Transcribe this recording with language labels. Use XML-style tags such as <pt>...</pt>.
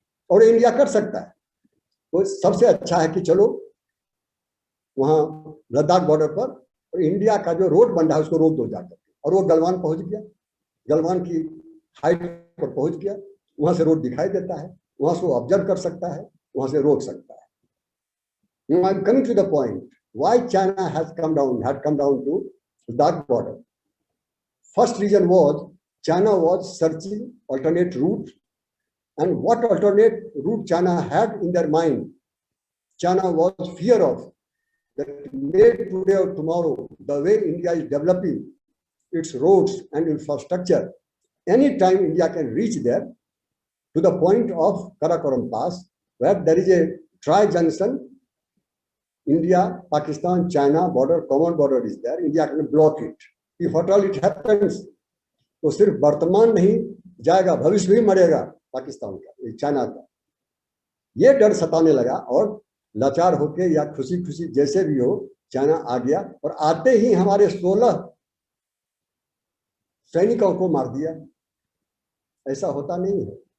<hi>और इंडिया कर सकता है। तो सबसे अच्छा है कि चलो वहां लद्दाख बॉर्डर पर और इंडिया का जो रोड बन रहा है उसको रोक दो जाकर। और वो गलवान पहुंच गया, गलवान की हाइट पर पहुंच गया, वहां से रोड दिखाई देता है, वहां से वो ऑब्जर्व कर सकता है, वहां से रोक सकता है।</hi> <en>Now I'm coming to the point why China had come down to Ladakh border. First reason was China was searching alternate routes, and what alternate route China had in their mind, China was fear of that maybe today or tomorrow, the way India is developing its roads and infrastructure, anytime India can reach there to the point of Karakoram Pass, where there is a tri-junction, India, Pakistan, China border, common border is there, India can block it. If at all it happens,</en> <hi>तो सिर्फ वर्तमान नहीं जाएगा, भविष्य भी मरेगा पाकिस्तान का, China का। ये डर सताने लगा और लाचार होके या खुशी खुशी जैसे भी हो, चाइना आ गया और आते ही हमारे 16 सैनिकों को मार दिया। ऐसा होता नहीं है।</hi>